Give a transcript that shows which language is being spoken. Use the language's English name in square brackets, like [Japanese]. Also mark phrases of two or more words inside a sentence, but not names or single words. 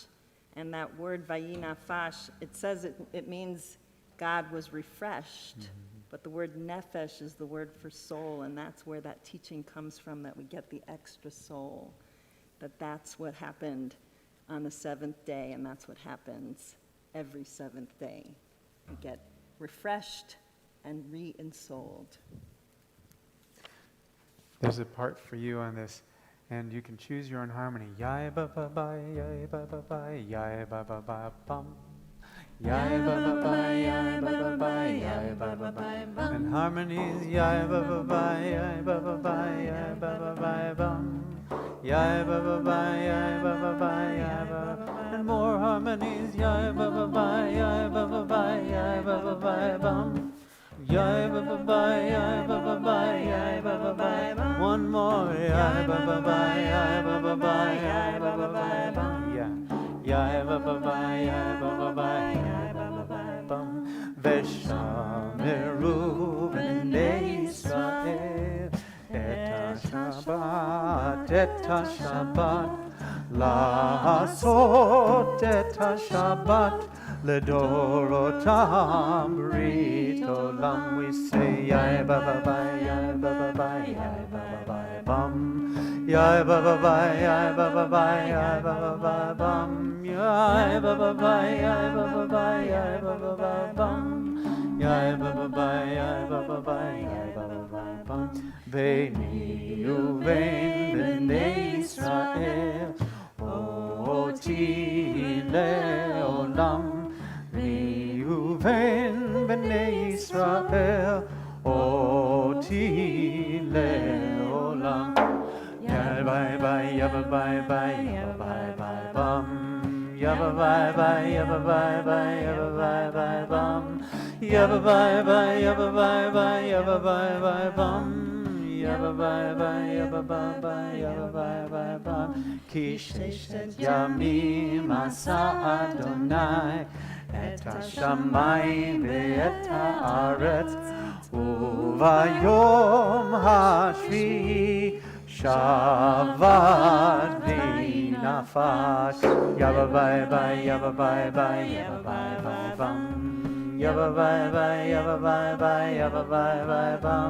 [English] And that word vayinafash, it says it means God was refreshed, but the word nefesh is the word for soul, and that's where that teaching comes from, that we get the extra soul, that's what happened on the seventh day, and that's what happens every seventh day. We get refreshed and re-ensouled. There's a part for you on this, and you can choose your own harmony. Yai ba ba ba, yai ba ba ba, yai ba ba ba bum. Yai ba ba ba, yai ba ba ba, yai ba ba ba bum. And harmonies, yai ba ba ba, yai ba ba ba, yai ba ba ba bum. Yai ba ba ba, yai ba ba ba, yai ba ba. And more harmonies, yai ba ba ba, yai ba ba ba, yai ba ba ba bum. Yai ba ba ba, yai ba ba ba, yai ba ba ba bum. One more, yai ba ba ba, yai ba ba ba, yai ba ba ba bum. Yeah. Yai ba ba ba, yai ba ba ba, yai ba ba ba bum. [Hebrew] ושמרו בני ישראל את השבת, לעשות את השבת לדורותם ברית עולם. [English] We say yai ba ba ba yai ba ba ba yai ba ba ba bum yai ba ba ba yai ba ba ba yai ba ba ba bum yai ba ba ba yai ba ba ba yai ba ba ba bum yai ba ba ba yai ba ba ba yai ba ba ba bum. [Hebrew] ביני ובין בני ישראל אותי לעולם. ביני ובין בני ישראל אותי לעולם. יא ביי ביי יא ביי ביי יא ביי ביי בם יא ביי ביי יא ביי ביי יא ביי ביי בם יא ביי ביי יא ביי ביי יא ביי ביי בם Yabba bye bye, yabba bye bye, yabba bye bye bye. כי ששת ימים עשה יהוה את השמים ואת הארץ וביום השביעי שבת וינפש. Yabba bye bye, yabba bye bye, yabba bye bye bum. Yabba bye bye, yabba bye bye, yabba bye bye bum.